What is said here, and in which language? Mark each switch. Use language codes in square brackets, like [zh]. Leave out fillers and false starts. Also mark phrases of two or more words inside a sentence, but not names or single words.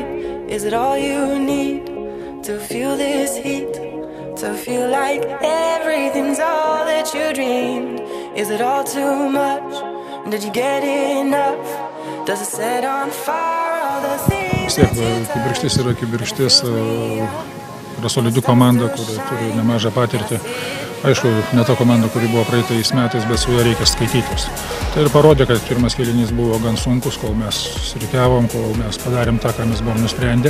[en] Is it all you need to feel this heat? To feel like everything's all that you dreamed? Is it all too much? Did you get enough? Does it set on fire all the things that you touch? [lt] Kibirkštis yra kibirkštis, yra solidi komanda, kuri turi nemažą patirtį. Aišku, ne ta komanda, kuri buvo praeitais metais, bet su ja reikia skaitytis. Tai ir parodė, kad pirmas kėlinys buvo gan sunkus, kol mes srikiavom, kol mes padarėm tą, ką mes buvom nusprendę.